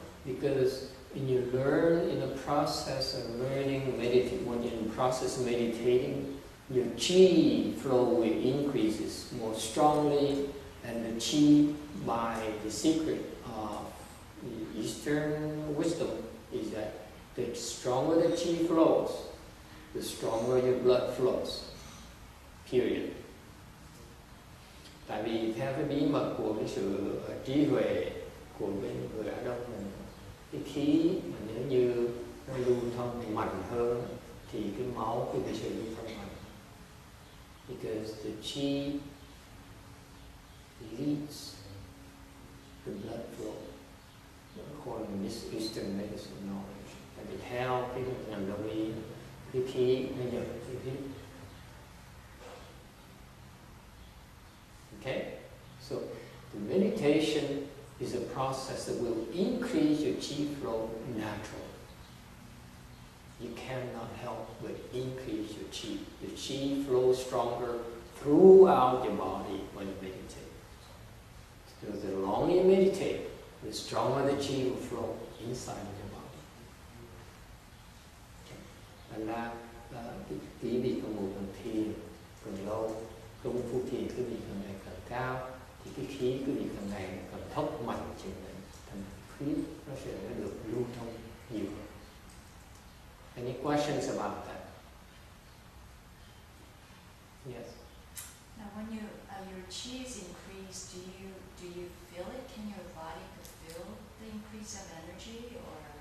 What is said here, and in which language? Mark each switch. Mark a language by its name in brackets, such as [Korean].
[English] Because when you learn in the process of learning, when you're in the process of meditating, your chi flow will increases more strongly, and the chi, by the secret of the Eastern wisdom, is that the stronger the chi flows, the stronger your blood flows. Period. [Vietnamese] Tại vì theo cái bí mật của cái sự trí huệ của bên người Á Đông mình, cái khí mà nếu như nó lưu thông mạnh hơn thì cái máu cũng sẽ lưu thông mạnh. [English] Because the chi leads the blood flow according to this Eastern medicine knowledge. [Vietnamese] Tại vì theo cái ngành đông y, cái khí nó dẫn cái huyết. [English] Okay? So the meditation is a process that will increase your chi flow naturally. You cannot help but increase your chi. Your chi flows stronger throughout your body when you meditate. So the longer you meditate, the stronger the chi will flow inside of your body. [Vietnamese] Thành ra quý vị có một phần thiền càng lâu, công phu thiền quý vị càng ngày càng cao, thì cái khí quý vị càng ngày càng thốc mạnh chừng này, thành khí nó sẽ được lưu thông nhiều hơn. [English] Any questions about that? Yes. Now, when your chi is increased, do you feel it? Can your body feel the increase of energy, or?